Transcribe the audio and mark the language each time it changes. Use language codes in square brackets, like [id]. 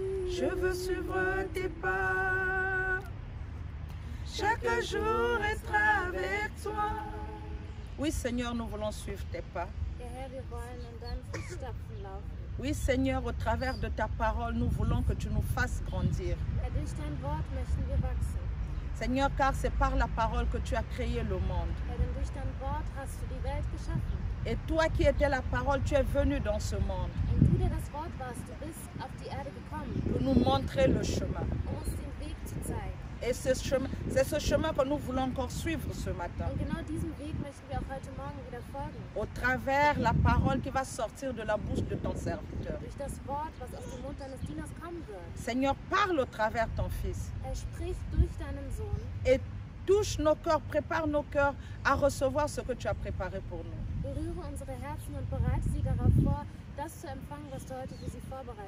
[fr] Je veux suivre tes pas, chaque jour être avec toi. Oui Seigneur, nous voulons suivre tes pas. [de] Ja, Herr, wir wollen in deinen Fußstapfen laufen. [fr] Oui Seigneur, au travers de ta parole, nous voulons que tu nous fasses grandir. [de] Herr, durch dein Wort möchten wir wachsen. [fr] Seigneur, car c'est par la parole que tu as créé le monde. [de] Herr, denn durch dein Wort hast du die Welt geschaffen. [fr] Et toi qui étais la parole, tu es venu dans ce monde [de] Und du, der das Wort warst, du bist auf die Erde gekommen, [fr] pour nous montrer le chemin. [de] uns den Weg zu zeigen. [fr] Et c'est ce chemin que nous voulons encore suivre ce matin. [de] Und genau diesem Weg möchten wir auch heute Morgen wieder folgen. [fr] Au travers la parole qui va sortir de la bouche de ton serviteur. [de] Durch das Wort, was aus dem Mund deines Dieners kommen wird. [fr] Seigneur, parle au travers ton Fils. [de] Er spricht durch deinen Sohn [fr] Et touche nos cœurs, prépare nos cœurs à recevoir ce que tu as préparé pour nous. [de] Berühre unsere Herzen und bereite sie darauf vor, das zu empfangen, was du heute für sie vorbereitet